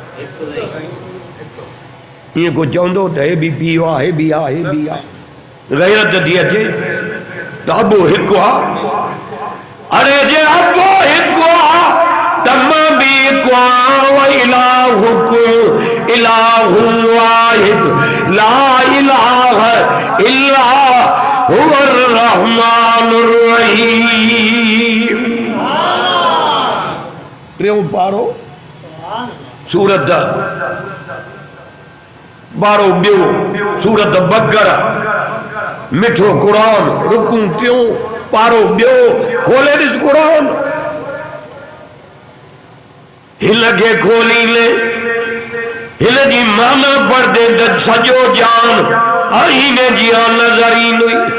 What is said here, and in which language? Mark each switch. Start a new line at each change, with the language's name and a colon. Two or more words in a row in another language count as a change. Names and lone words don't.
Sindhi: ईअं को चवंदो त हे बि पीउ आहे हे बि आहे हे बि आहे गैरत थी अचे त अबो हिकु आहे अरे जे अबो हिकु आहे त मां बि हिकु आहियां
Arabic: إلهكم إله واحد لا إله إلا هو الرحمن الرحيم
Sindhi: टियों पारो सूरत बारो ॿियो सूरत बकरा मिठो क़ुरान रुकू टियों पारो ॿियो खोले ॾिस क़ुरान हिन खे खोली ले हिन जी माना पढ़दे त सॼो जान आईने जी नज़र ईंदी